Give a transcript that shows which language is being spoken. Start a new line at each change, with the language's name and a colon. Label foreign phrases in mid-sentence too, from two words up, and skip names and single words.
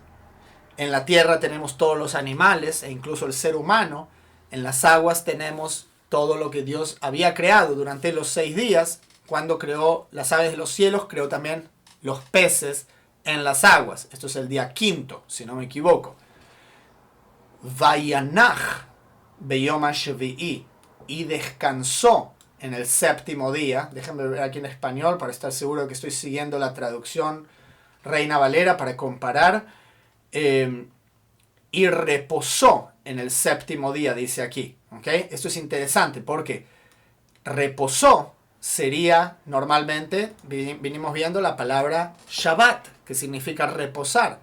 Spanish: En la tierra tenemos todos los animales e incluso el ser humano. En las aguas tenemos todo lo que Dios había creado durante los 6 días. Cuando creó las aves de los cielos, creó también los peces en las aguas. Esto es el día 5º, si no me equivoco.
Hebrew: וינח ביום השביעי,
Spanish: y descansó en el 7º día. Déjenme ver aquí en español para estar seguro de que estoy siguiendo la traducción Reina Valera para comparar. Y reposó en el 7º día, dice aquí. ¿Okay? Esto es interesante porque reposó sería normalmente, vinimos viendo la palabra Shabbat, que significa reposar.